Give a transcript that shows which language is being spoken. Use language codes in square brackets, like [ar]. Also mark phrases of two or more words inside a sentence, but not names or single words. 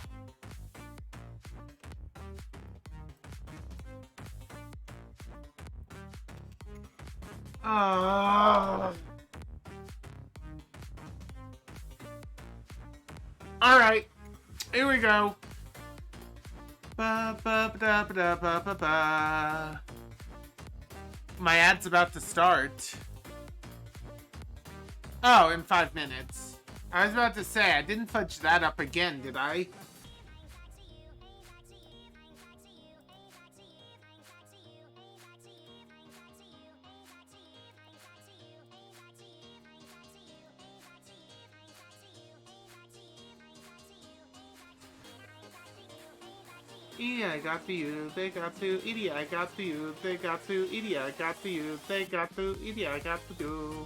[en] Alright, here we go. Ba, ba, ba, ba, ba, ba, ba. My ad's about to start. Oh, in 5 minutes. I was about to say, I didn't fudge that up again, did I? Yeah, I got the you, they got the idiot, I got the you, they got the idiot, I got the you, they got the idiot, I got the do.